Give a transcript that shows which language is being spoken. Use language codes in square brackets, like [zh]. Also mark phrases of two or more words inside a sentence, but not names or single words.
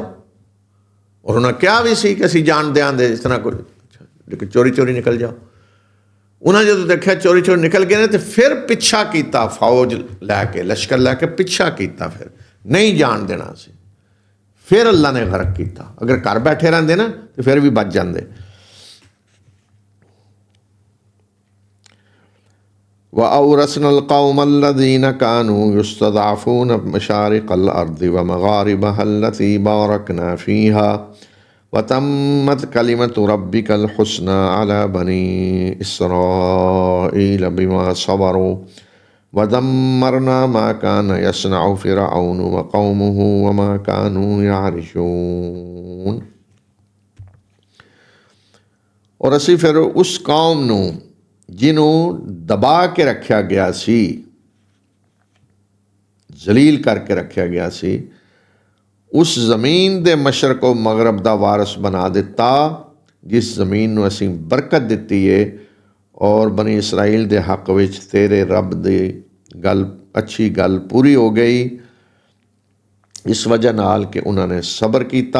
[pa] ਔਰ ਉਹਨਾਂ ਕਿਹਾ ਵੀ ਸੀ ਕਿ ਅਸੀਂ ਜਾਣ ਦਿਆਂਗੇ ਇਸ ਤਰ੍ਹਾਂ ਕੁਝ, ਲੇਕਿਨ ਚੋਰੀ ਨਿਕਲ ਜਾਓ। ਉਹਨਾਂ ਜਦੋਂ ਦੇਖਿਆ ਚੋਰੀ ਨਿਕਲ ਗਏ ਨੇ ਤੇ ਫਿਰ ਪਿੱਛਾ ਕੀਤਾ, ਫੌਜ ਲੈ ਕੇ, ਲਸ਼ਕਰ ਲੈ ਕੇ ਪਿੱਛਾ ਕੀਤਾ, ਫਿਰ ਨਹੀਂ ਜਾਣ ਦੇਣਾ ਸੀ। ਫਿਰ ਅੱਲਾ ਨੇ ਗਰਕ ਕੀਤਾ। ਅਗਰ ਘਰ ਬੈਠੇ ਰਹਿੰਦੇ ਨਾ ਤੇ ਫਿਰ ਵੀ ਬਚ ਜਾਂਦੇ। [ar] وأورثنا القوم الذين كانوا يستضعفون مشارق الأرض ومغاربها التي باركنا فيها وتمت كلمة ربك الحسنى على بني إسرائيل بما صبروا ودمرنا ما كان يصنع فرعون وقومه وما كانوا يعرشون। [pa] ਔਰ ਅਸੀ ਫਿਰ ਉਸ ਕੌਮ ਨੂੰ ਜਿਹਨੂੰ ਦਬਾ ਕੇ ਰੱਖਿਆ ਗਿਆ ਸੀ, ਜ਼ਲੀਲ ਕਰਕੇ ਰੱਖਿਆ ਗਿਆ ਸੀ, ਉਸ ਜ਼ਮੀਨ ਦੇ ਮਸ਼ਰਕ و ਮਗਰਬ ਦਾ ਵਾਰਸ ਬਣਾ ਦਿੱਤਾ, ਜਿਸ ਜ਼ਮੀਨ ਨੂੰ ਅਸੀਂ ਬਰਕਤ ਦਿੱਤੀ ਏ। ਔਰ ਬਨੀ ਇਸਰਾਈਲ ਦੇ ਹੱਕ ਵਿੱਚ ਤੇਰੇ ਰੱਬ ਦੀ ਗੱਲ, ਅੱਛੀ ਗੱਲ ਪੂਰੀ ਹੋ ਗਈ ਇਸ ਵਜ੍ਹਾ ਨਾਲ ਕਿ ਉਹਨਾਂ ਨੇ ਸਬਰ ਕੀਤਾ।